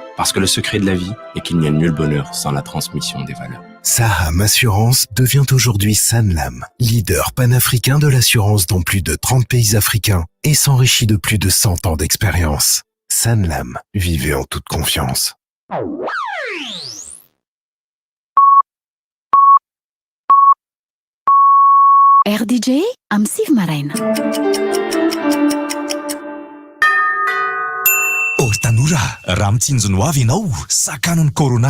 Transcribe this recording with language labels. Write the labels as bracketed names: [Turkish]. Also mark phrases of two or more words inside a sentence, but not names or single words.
[French] Parce que le secret de la vie est qu'il n'y a nul bonheur sans la transmission des valeurs. Saham Assurance devient aujourd'hui Sanlam, leader panafricain de l'assurance dans plus de 30 pays africains et s'enrichit de plus de 100 ans d'expérience. Sanlam, vivez en toute confiance. [Malagasy] RDJ am Siv Maraina. Tanora, raha mitsinjo no avy ianao, sakanon'ny corona.